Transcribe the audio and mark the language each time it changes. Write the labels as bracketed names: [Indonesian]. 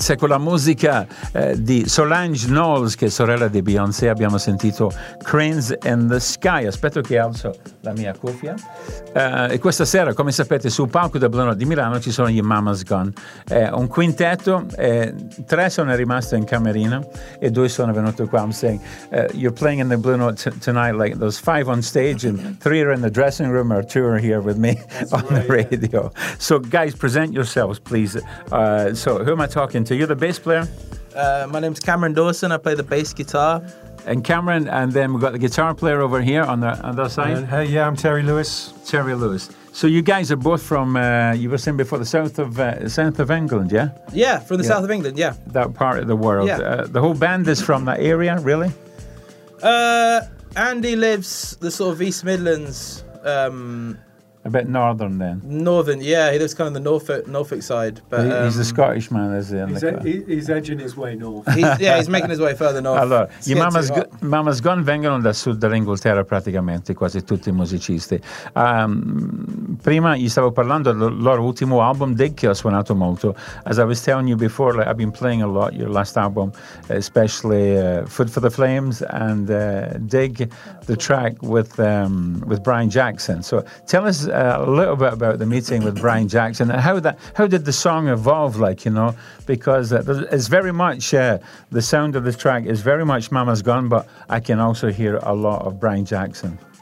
[Italian] C'è quella musica di Solange Knowles, che è sorella di Beyoncé. Abbiamo sentito Cranes in the Sky. Aspetto che alzo la mia cuffia. E questa sera, come sapete, sul palco del Blue Note di Milano ci sono gli Mama's Gone. Un quintetto, tre sono rimasti in camerino e due sono venuti qua. [English] I'm saying, you're playing in the Blue Note tonight, like those five on stage, and three are in the dressing room, or two are here with me. That's on right, the radio. Yeah. So, guys, present yourselves, please. So who am I talking to? You're the bass player? My name's Cameron Dawson. I play the bass guitar. And Cameron, and then we've got the guitar player over here on the other side. Hey, yeah, I'm Terry Lewis. Terry Lewis. So you guys are both from, you were saying before, the south of England, yeah? Yeah, from the south of England, yeah. That part of the world. Yeah. The whole band is from that area, really? Andy lives the sort of East Midlands. A bit northern then. Northern, yeah. He lives kind of the Norfolk side. But he's a Scottish man, is he? He's edging his way north. He's making his way further north. [Italian] Allora, it's your mama's gone vengono da sud dell'Inghilterra praticamente, quasi tutti i musicisti. Prima gli stavo parlando del loro ultimo album, Dig, che ho suonato molto. [English] As I was telling you before, like, I've been playing a lot your last album, especially Food for the Flames and Dig, the track with Brian Jackson. So tell us a little bit about the meeting with Brian Jackson and how did the song evolve, like, you know, because it's very much the sound of this track is very much Mama's Gone, but I can also hear a lot of Brian Jackson.